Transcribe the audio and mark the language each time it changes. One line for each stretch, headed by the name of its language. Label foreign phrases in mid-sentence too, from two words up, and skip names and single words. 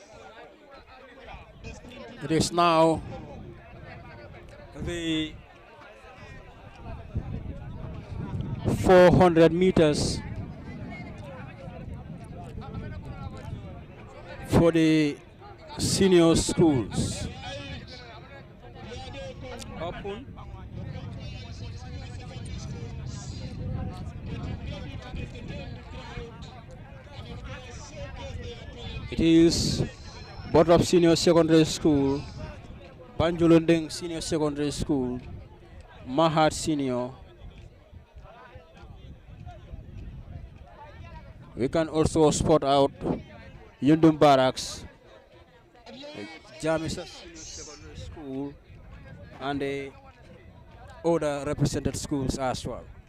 English: It is now the 400 meters for the senior schools. Open. It is Botrop Senior Secondary School, Banjulunding Senior Secondary School, Mahat Senior. We can also spot out Yundum Barracks, Jamisa Senior Secondary School, and the other represented schools as well.